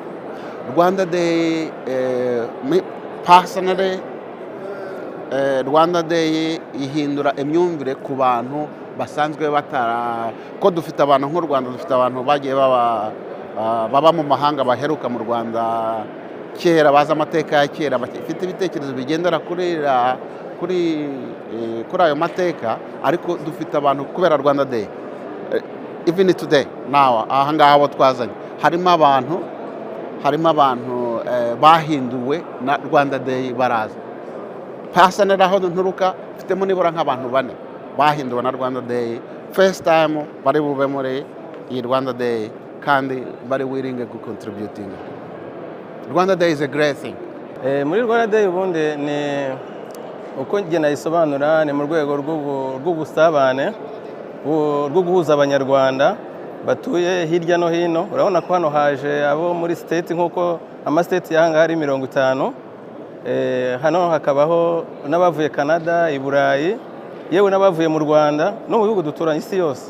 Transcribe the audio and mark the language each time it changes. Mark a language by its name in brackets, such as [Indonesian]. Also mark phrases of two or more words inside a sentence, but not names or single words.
[English] Rwanda Day personally, [Kinyarwanda] Rwanda Day ihindura imyumvire ku bantu basanzwe ko dufite abantu nk'u Rwanda, dufite abantu bagiye baba mu mahanga, baheruka mu Rwanda kera, bazi amateka ya kera, bafite ibitekerezo bigendera kuri ayo mateka, ariko dufite abantu kubera Rwanda Day [English] even today now [Kinyarwanda] aha ngaha abo twazanye harimo abantu bahinduwe na Rwanda Day baraza. Personally aho nturuka mfitemo nibura nk'abantu 4 bahinduwe na Rwanda Day [English] first time [Kinyarwanda] bari bube muri iyi Rwanda Day kandi bari [English] willing to contributing. Rwanda Day is a great thing. [Kinyarwanda] Muri Rwanda Day ubundi ni uko njye nayisobanura ni mu rwego rw'ubusabane rwo guhuza abanyarwanda batuye hirya no hino. Urabona ko hano haje abo muri state nk'uko amastate yahanga hari 50, hano hakabaho n'abavuye Canada, i Burayi, yewe n'abavuye mu Rwanda no mu bihugu duturanye isi yose.